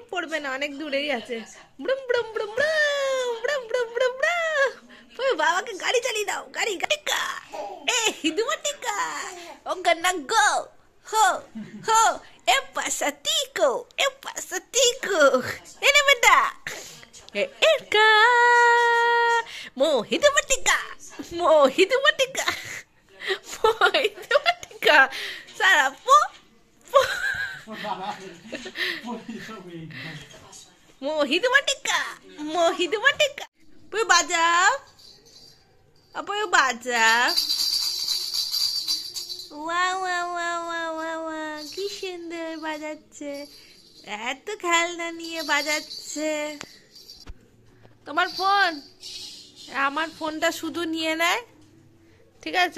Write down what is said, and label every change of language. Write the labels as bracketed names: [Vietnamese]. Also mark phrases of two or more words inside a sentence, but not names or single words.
[Bangla] পড়বে না, অনেক দূরেই আছে। ব্রুম ব্রুম ব্রুম ব্রুম ব্রুম ব্রুম ব্রুম ব্রুম। বাবাকে গাড়ি চালিয়ে দাও, গাড়ি গাড়িকা এ হিদুমা টিকা ও গন্না গো ho ho é pasatico nene benda erka mohidamatika sara po mohidamatika poi bajao apoy bajao কি সুন্দর বাজাচ্ছে, এত খেলনা নিয়ে বাজাচ্ছে। তোমার ফোন, আমার ফোনটা শুধু নিয়ে নেয়, ঠিক আছে?